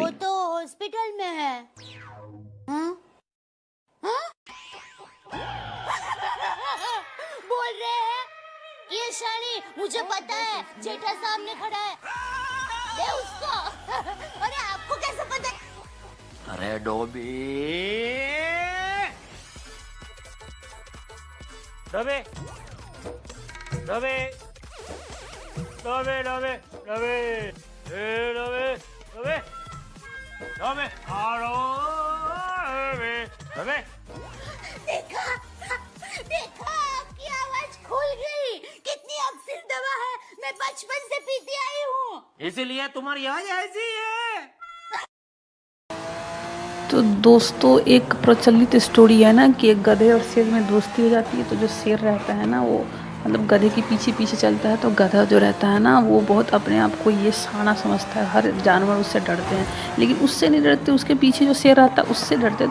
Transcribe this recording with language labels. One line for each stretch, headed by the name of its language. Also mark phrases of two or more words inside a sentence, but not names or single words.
Hindi: वो तो हॉस्पिटल में है। हाँ? हाँ? बोल रहे हैं ये शानी, मुझे पता है जेठा सामने खड़ा है, दे उसको। अरे आपको कैसे पता? अरे डोबी डबे डबे डबे डबे डबे डबे डबे डबे हारो डबे। देखा देखा, आपकी आवाज खुल गई। कितनी अक्सर दवा है, मैं बचपन से पीती आई हूँ। इसीलिए तुम्हारी आवाज ऐसी है। तो दोस्तों एक प्रचलित स्टोरी है ना कि एक गधे और शेर में दोस्ती हो जाती है, तो जो शेर रहता है ना वो मतलब गधे के पीछे पीछे चलता है, तो गधा जो रहता है ना वो बहुत अपने आप को ये शाना समझता है, हर जानवर उससे डरते हैं, लेकिन उससे नहीं डरते, उसके पीछे जो शेर रहता है उससे डरते हैं।